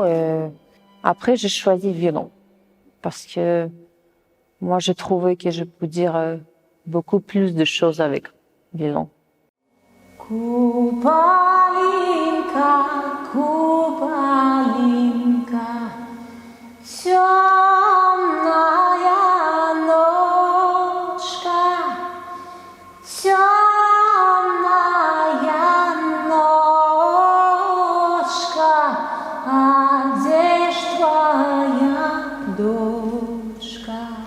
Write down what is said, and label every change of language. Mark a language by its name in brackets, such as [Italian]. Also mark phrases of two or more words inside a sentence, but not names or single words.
[French] Après, j'ai choisi le violon parce que moi, j'ai trouvé que je peux dire beaucoup plus de choses avec le violon. [Russian] Kupalinka, Kupalinka, темная ночка, темная ночка, а где ж твоя дочка?